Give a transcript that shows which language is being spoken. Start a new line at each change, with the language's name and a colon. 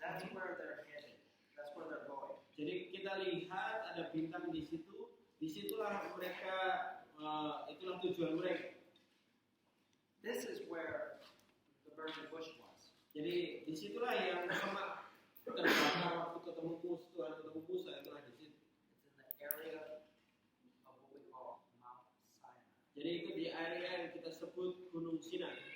English: That's where they're headed. That's where they're going.
Indonesian: Jadi kita lihat ada bintang di situ. Disitulah mereka, itulah tujuan mereka.
English: This is where the burning bush was.
Indonesian: Jadi disitulah yang semak terbakar waktu ketemu Musa itulah di situ.
English: It's in the area of what we call Mount Sinai.
Indonesian: Jadi itu di area yang kita sebut Gunung Sinai.